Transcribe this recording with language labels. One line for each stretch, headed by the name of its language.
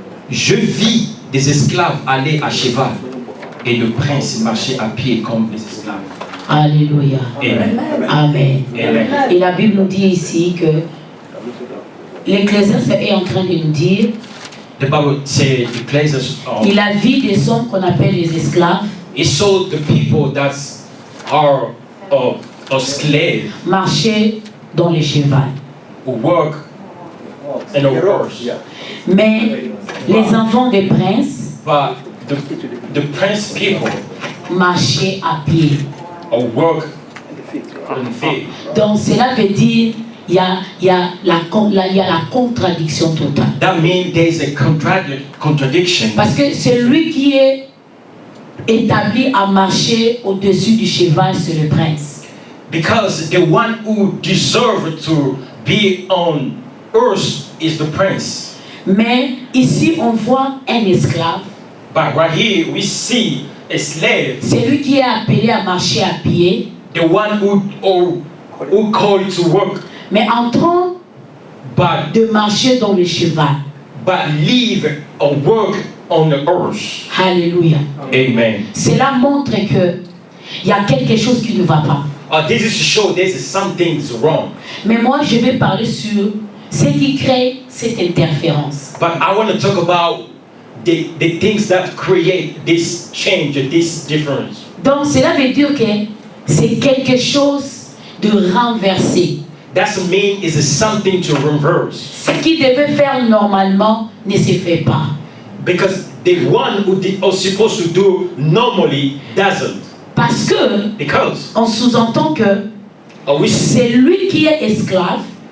French: Je vis des esclaves aller à cheval et de princes marcher à pied comme des esclaves. Alléluia. Amen. Amen. Amen. Et la Bible nous dit ici que l'Ecclésiaste est en train de nous dire
English: The Bible says Ecclesiastes,
French: il a vu des hommes qu'on appelle les esclaves
English: it showed the people that are slaves
French: marcher dans les chevaux.
English: who work in a horse.
French: Mais les enfants des princes
English: But the prince people
French: marchaient à pied.
English: work on feet.
French: Donc cela veut dire il y a la contradiction totale.
English: That means there's a contradiction.
French: Parce que celui qui est établi à marcher au-dessus du cheval, c'est le prince.
English: Because the one who deserves to be on earth is the prince.
French: Mais ici, on voit un esclave.
English: But right here we see a slave,
French: Celui qui est appelé à marcher à pied,
English: the one who called to work,
French: mais en train
English: but
French: de marcher dans le cheval.
English: live or work on the earth. Alléluia. Amen.
French: Cela montre que il y a quelque chose qui ne va pas.
English: This is to show there's something's wrong.
French: Mais moi, je vais parler sur ce qui crée cette interférence.
English: But I want to talk about the things that create this change, this difference.
French: Donc, cela veut dire que c'est quelque chose de renversé.
English: That's mean is something to reverse.
French: Ce qui devait faire normalement ne se fait pas.
English: Because the one who are supposed to do normally doesn't.
French: Parce que
English: Because
French: on sous-entend que c'est lui qui est esclave.